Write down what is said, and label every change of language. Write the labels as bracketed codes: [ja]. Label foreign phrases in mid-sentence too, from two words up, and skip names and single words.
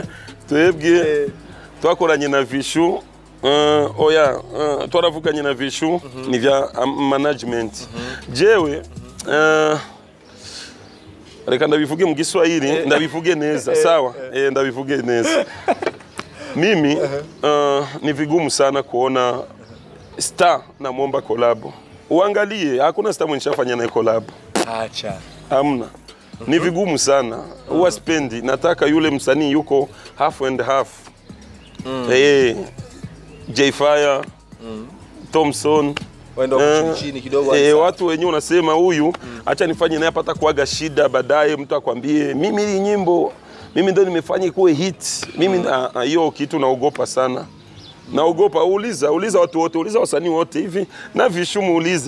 [rn] Twebwe twakoranye na Vishu twaravuganye na Vishu ni vya management. Jewe reka ndabivuge mu Giswahili ndabivuge neza sawa ndabivuge neza. [sw] Mimi ni vigumu sana kuona star na muomba collab. Uangalie hakuna star mwenye shafanya na collab. Acha. Hamna. Ni vigumu sana. Huwa spendi nataka yule msanii yuko [en] half and half. [sw] J-Fire, Thompson, wenda chini kidogo watu wenyewe unasema huyu acha nifanye naye apata kuaga shida baadaye mtu akwambie mimi hii nyimbo mimi ndo nimefanya kuwe hit. Mimi hiyo kitu naogopa sana. Naogopa. Uliza watu wote, uliza wasanii wote hivi na Vishu muulize.